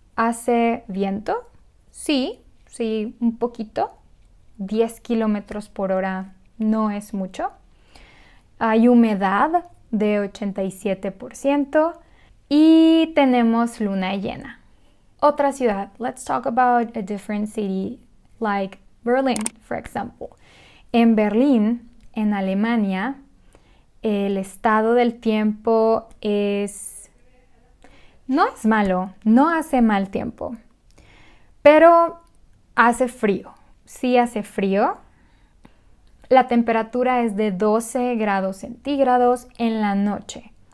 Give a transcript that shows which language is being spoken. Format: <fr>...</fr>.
<es>¿Hace viento? Sí, un poquito. 10 kilómetros por hora no es mucho. Hay humedad de 87% y tenemos luna llena. Otra ciudad.</es> <en>Let's talk about a different city like Berlin, for example.</en> <es>En Berlín, en Alemania, el estado del tiempo no es malo, no hace mal tiempo, pero hace frío. Sí hace frío. La temperatura es de 12 grados centígrados en la noche.</es>